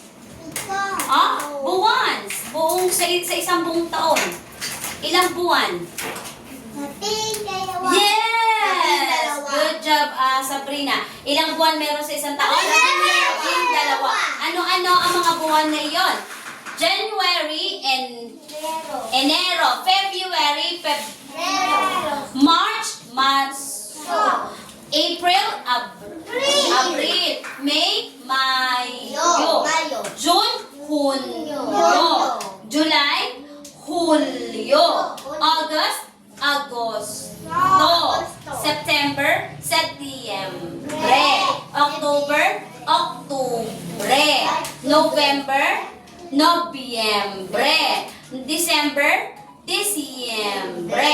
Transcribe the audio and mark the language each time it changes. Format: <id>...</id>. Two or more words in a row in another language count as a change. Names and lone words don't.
<tl>Buwan. Sa isang buong taon. Ilang buwan? Yes!</tl> <en>Good job, Sabrina.</en> <tl>Ilang buwan meron sa isang taon? Dalawa. Ano-ano ang mga buwan na iyon?</tl> <en>January and Enero, February, March, April, April, May, Mayo, June, Hunyo, July, Hulyo, August, Agosto, September, Setyembre, October, Oktubre, November, Nobyembre, December, Disyembre.</en>